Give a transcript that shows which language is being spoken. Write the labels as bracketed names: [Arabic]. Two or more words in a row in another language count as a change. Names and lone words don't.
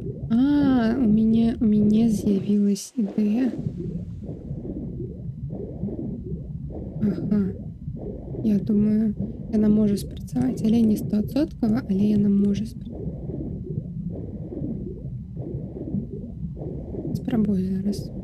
[Belarusian] У мяне з'явилась ідея. Ага. Я думаю, яна можа спрацаваць, але не 100%, але яна можа спрацаваць. Спрабую зараз.